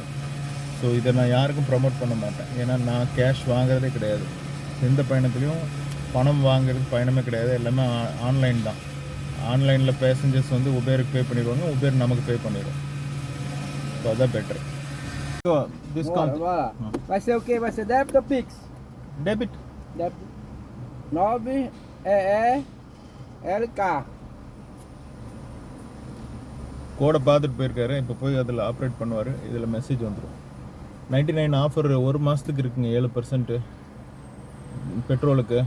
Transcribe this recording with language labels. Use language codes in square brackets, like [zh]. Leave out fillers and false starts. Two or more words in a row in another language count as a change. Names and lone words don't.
[ta] ஸோ இதை நான் யாருக்கும் ப்ரமோட் பண்ண மாட்டேன். ஏன்னா நான் கேஷ் வாங்குறதே கிடையாது. எந்த பயணத்துலையும் பணம் வாங்குறது பயணமே கிடையாது. எல்லாமே ஆன்லைன் தான். ஆன்லைனில் பேசஞ்சர்ஸ் வந்து உபேருக்கு பே பண்ணிடுவாங்க, உபேர் நமக்கு பே பண்ணிடுவோம். ஸோ அதான் பெட்டர். ஸோ டிஸ்கவுண்ட் [pt] vai ser o quê? Vai ser débito ou Pix? [ta] டெபிட். [pt] Débito 9 LK. [ta] கோடை பார்த்துட்டு போயிருக்காரு. இப்போ போய் அதில் ஆப்ரேட் பண்ணுவார். இதில் மெசேஜ் வந்துடும். 99 ஆஃபர் 1 மாதத்துக்கு இருக்குங்க, 7% பெட்ரோலுக்கு.